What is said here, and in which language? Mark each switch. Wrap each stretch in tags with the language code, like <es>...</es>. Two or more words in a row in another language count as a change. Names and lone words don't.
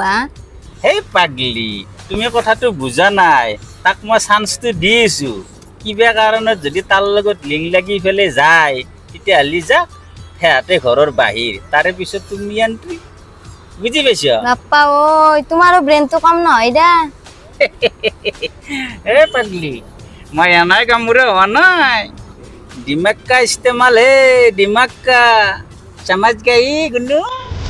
<as>সেই পাগলি তুমি কথাটো বুজা নাই তাক মই চান্সটো দিছো কিবা কাৰণত যদি তাৰ লগত লিং লাগি পেলাই যায় তেতিয়াহ'লে যাক সিহঁতে ঘৰৰ বাহিৰ তাৰে পিছত তুমি এণ্ট্ৰি বুজি পাইছ বাপ্পা ঐ তোমাৰো ব্ৰেইনটো কম নহয় দা এ পাগলি মই এনাই কামোৰে হোৱা নাই</as> <hi>दिमाग का इस्तेमाल है दिमाग का समझ गई गुन्नू</hi>